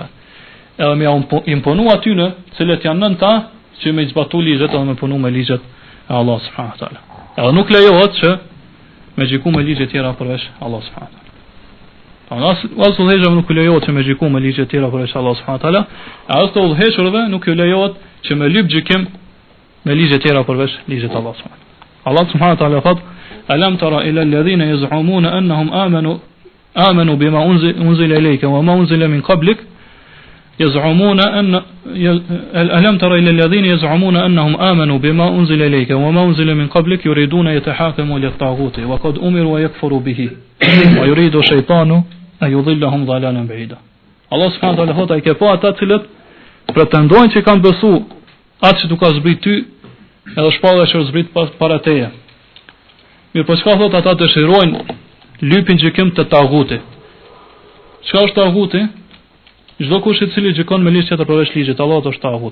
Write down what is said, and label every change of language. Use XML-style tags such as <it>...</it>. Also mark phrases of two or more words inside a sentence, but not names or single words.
<sq>Edhe me imponu atyne cilët janë nën ta që me zbatu ligjet edhe me punu me ligjet e Allah</sq> <ar>سبحانه وتعالى.</ar> <sq>Edhe nuk lejohet që me gjyku me ligjet tjera përveç Allah</sq> <ar>سبحانه وتعالى.</ar> <sq>As udhëheqëm nuk lejohet që me gjyku me ligjet tjera përveç Allah</sq> <ar>سبحانه وتعالى.</ar> <sq>As të udhëhequrve nuk lejohet që me lyp gjykim me ligjet tjera përveç ligjet Allah</sq> <ar>سبحانه وتعالى.</ar> <sq>Allah</sq> <ar>سبحانه وتعالى</ar> <sq>thot:</sq> <ar>"ألم تر إلى الذين يزعمون أنهم آمنوا بما أنزل إليك وما أنزل من قبلك." يزعمون ألم تر إلى الذين يزعمون أنهم آمنوا بما أنزل إليك وما أنزل من قبلك يريدون يتحاكموا للطاغوت وقد أمروا ويكفروا به ويريد الشيطان أن يضلهم ضلالا بعيدا.</ar> <sq>Allah</sq> <ar>سبحانه وتعالى</ar> <sq>thot ai ke pa ata cilët pretendojnë që kanë besu atë që tu ka zbrit ty edhe shpalla që zbrit para teje. Mirë, po çka thot ata dëshirojnë lypin gjykim të tagutit. Çka është taguti? Çdo kush I cili gjykon me ligj tjetër përveç ligjit të Allahut është tagut.</sq>